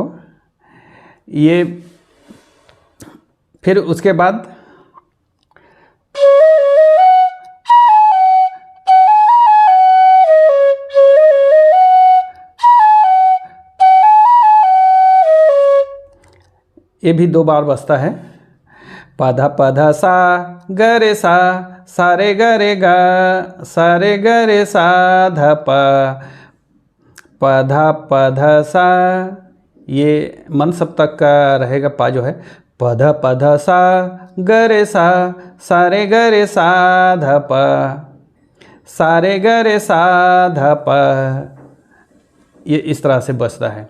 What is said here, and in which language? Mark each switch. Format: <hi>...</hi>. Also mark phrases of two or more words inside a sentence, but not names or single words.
<hi>ये फिर उसके बाद ये भी 2 बार बजता है। पधा पधा सा गरे सा सारे गरे गा सारे गरे सा ध प पधा पधा सा। ये मन सप्तक का रहेगा पा जो है। पधा पधा सा गरे सा सारे गरे सा ध प सारे गरे सा ध प। ये इस तरह से बजता है।</hi>